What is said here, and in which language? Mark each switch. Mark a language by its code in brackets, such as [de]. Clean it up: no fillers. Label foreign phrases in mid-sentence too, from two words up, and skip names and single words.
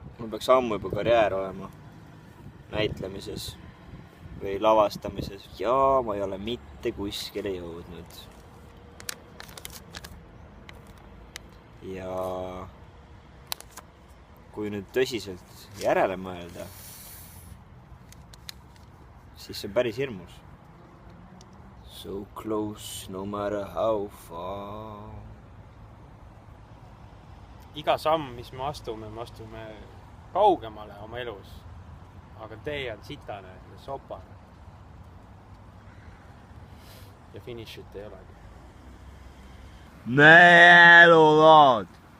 [et] Mul peaks ammu juba karjäär olema näitlemises või lavastamises. Ja ma ei ole mitte kuskile jõudnud. Ja kui nüüd tõsiselt järele mõelda, siis see on päris hirmus. [en] So close, no matter how far. [et] Iga samm, mis me astume kaugemale oma elus. Aga tee on sitane ja sopane. Ja finišit ei olegi. Mälulood!